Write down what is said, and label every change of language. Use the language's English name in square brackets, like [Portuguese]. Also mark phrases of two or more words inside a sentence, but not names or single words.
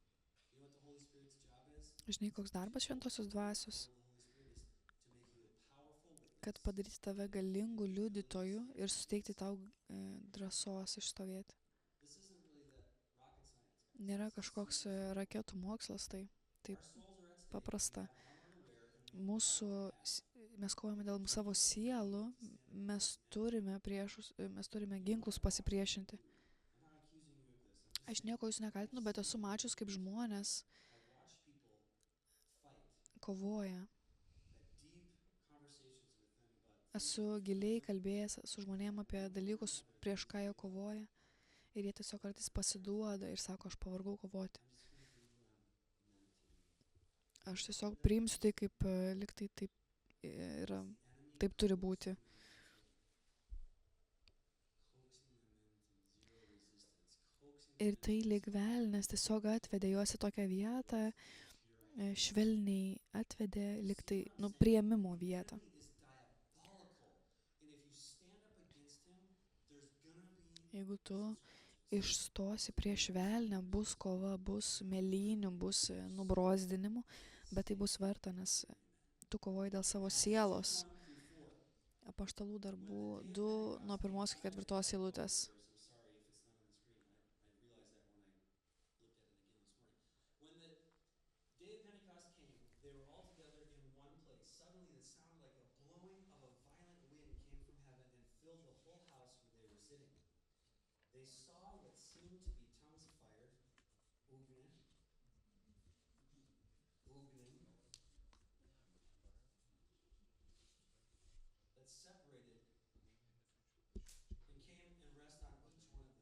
[Lithuanian] Žinai, koks darbas šventosios dvasios? Kad padaryti tave galingų liudytojų ir suteikti tau drąsos išstovėti. nėra kažkoks raketų mokslas, tai taip [English] Our souls are at stake. [Lithuanian] paprasta. [English] We have armor to wear, and we [Lithuanian] Mūsų, mes kovojame dėl savo sielų, mes turime ginklus pasipriešinti. [English] I'm not accusing you of this. I'm just [Lithuanian] Aš nieko jūsų nekaltinu, bet esu mačius, kaip žmonės [English] I've watched people fight, [Lithuanian] kovoja. [English] had deep conversations with them about [Lithuanian] Esu giliai kalbėjęs su žmonėm apie dalykus, prieš ką jie kovoja. Ir jie tiesiog kartais pasiduoda ir sako, aš pavargau kovoti. [English] I'm just going to be who I'm meant to be. [Lithuanian] Aš tiesiog priimsiu tai, kaip liktai taip yra, taip turi būti. [English] Coaxing them into zero resistance, coaxing [Lithuanian] Ir tai lyg velnės tiesiog atvedė juos į tokią vietą, švelniai atvedė liktai, priėmimo vietą. [English] enemy is diabolical, and if you stand up against him, there's gonna be [Lithuanian] Jeigu tu išstosi prieš velnę, bus kova, bus mėlynių, bus nubrozdinimų, bet tai bus verta, nes tu kovoji dėl savo sielos. 1-4. Apaštalų darbų 2 nuo 1 iki 4 eilutės. [English] I'm sorry if it's not on the screen. I realized that when I looked at it again this morning. When the day of Pentecost came, they were all together in one place. Suddenly the sound like a blowing of a violent wind came from heaven and filled the whole house where they were sitting. They saw what seemed to be tongues of fire, ugnin, that separated and came and rest on each one of them.